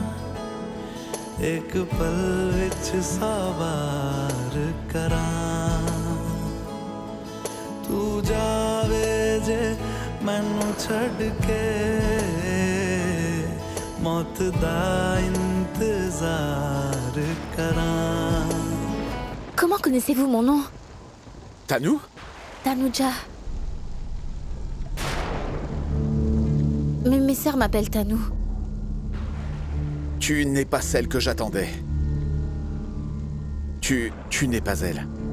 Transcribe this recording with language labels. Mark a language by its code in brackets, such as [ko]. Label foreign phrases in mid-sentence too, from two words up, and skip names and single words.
[pa] ਇੱਕ ਪਲ ਵਿੱਚ ਸਵਾਰ ਕਰਾਂ ਤੂੰ ਜਾਵੇਂ ਜੇ ਮੈਨੂੰ ਛੱਡ ਕੇ ਮੌਤ ਦਾ ਇੰਤਜ਼ਾਰ ਕਰਾਂ। [fr] Comment connaissez-vous mon nom? Tanou? Tanuja. Mais mes sœurs m'appellent Tanou. Tu n'es pas celle que j'attendais. Tu n'es pas elle.